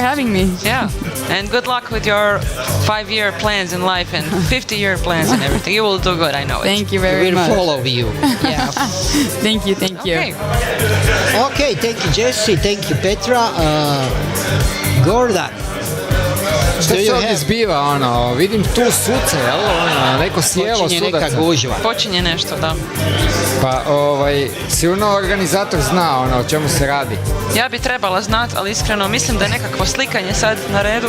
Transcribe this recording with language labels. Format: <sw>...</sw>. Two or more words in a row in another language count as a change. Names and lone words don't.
<en>for having me. Yeah. And good luck with your 5-year plans in life and 50-year plans and everything. You will do good, I know it. Thank you very We'll much. follow you. Yeah. Thank you. Okay. Okay, thank you, Jesse. Thank you, Petra. Gordon.</en> <hr>Šta se ovdje zbiva, ono, vidim tu suce, jel, ono, neko sjelo Počinje sudaca. neka gužva. Počinje nešto, da. Pa, sigurno organizator zna, ono, o čemu se radi. Ja bi trebala znat, ali iskreno mislim da je nekakvo slikanje sad na redu.</hr>